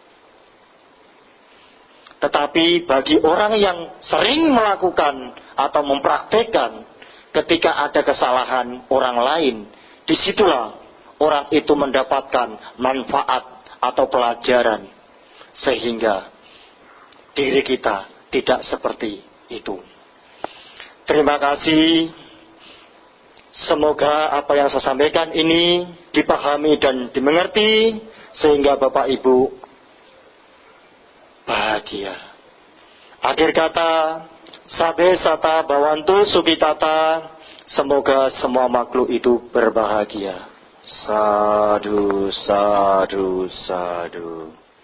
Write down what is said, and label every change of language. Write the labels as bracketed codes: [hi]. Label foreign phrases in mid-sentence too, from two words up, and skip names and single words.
[id] Tetapi bagi orang yang sering melakukan atau mempraktekkan, ketika ada kesalahan orang lain, disitulah orang itu mendapatkan manfaat atau pelajaran, sehingga diri kita tidak seperti itu. Terima kasih. Semoga apa yang saya sampaikan ini dipahami dan dimengerti, sehingga Bapak Ibu bahagia. Akhir kata, [pi] sabe sata bawantu sukitata, [id] semoga semua makhluk itu berbahagia. [pi] Sadu, sadu, sadu.